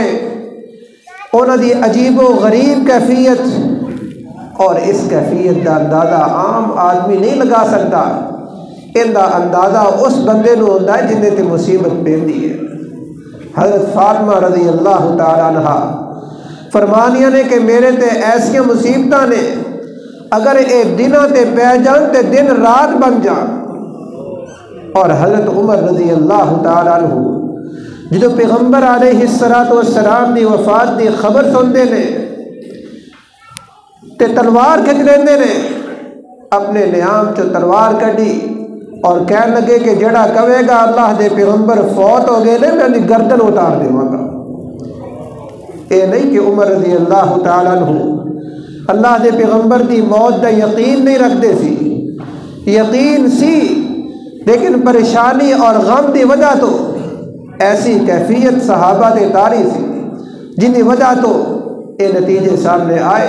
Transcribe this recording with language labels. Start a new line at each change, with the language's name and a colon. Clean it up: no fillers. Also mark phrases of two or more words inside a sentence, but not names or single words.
Punjabi: انہاں دی عجیب و غریب کیفیت، اور اس کیفیت دا اندازہ عام آدمی نہیں لگا سکتا. ان دا اندازہ اس بندے نو ہوندا ہے جن تے مصیبت پیندی ہے. حضرت فاطمہ
Arabic: رضی اللہ تعالی عنہ
Punjabi: فرمانیاں نے کہ میرے تے ایسیاں مصیبتاں نے اگر اے دنوں تے پہ جان تے دن رات بن جان. اور حضرت عمر
Arabic: رضی اللہ تعالی عنہ
Punjabi: جدو پیغمبر
Arabic: علیہ السلام
Punjabi: دی وفات دی خبر سنتے نے تے تلوار کھچ لیندے نے. اپنے نیام چو تلوار کڈی اور کہنے لگے کہ جڑا کہے گا اللہ دے پیغمبر فوت ہو گئے نے میں گردن اتار دیواں گا. اے نہیں کہ عمر
Arabic: رضی اللہ تعالیٰ عنہ
Punjabi: اللہ دے پیغمبر دی موت دا یقین نہیں رکھتے سی، یقین سی لیکن پریشانی اور غم دی وجہ تو ایسی کیفیت صحابہ دے تاری سی جن کی وجہ تو یہ نتیجے سامنے آئے۔